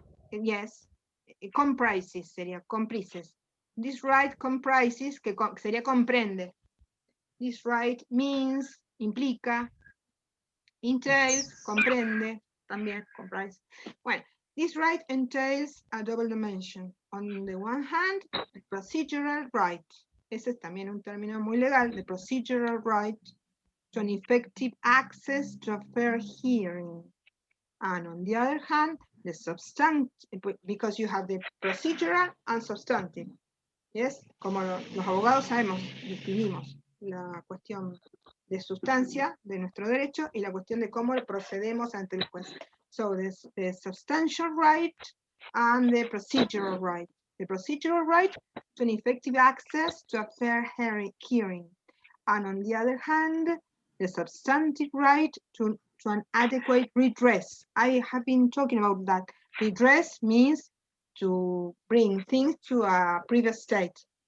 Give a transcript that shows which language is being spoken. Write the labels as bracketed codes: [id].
[en] Yes, comprises sería comprises. This right comprises, [es] que sería comprende. [en] This right means, implica. [es] Entails, comprende, también, comprise. [en] Well, this right entails a double dimension. On the one hand, the procedural right. [es] Ese es también un término muy legal, [en] the procedural right to an effective access to a fair hearing. And on the other hand, the substantive, because you have the procedural and substantive. [es] Yes, como los abogados sabemos, distinguimos la cuestión de sustancia de nuestro derecho y la cuestión de cómo procedemos ante el juez. [en] So the substantial right and the procedural right. The procedural right to an effective access to a fair hearing. And on the other hand, the substantive right to an adequate redress. I have been talking about that. Redress means to bring things to a previous state.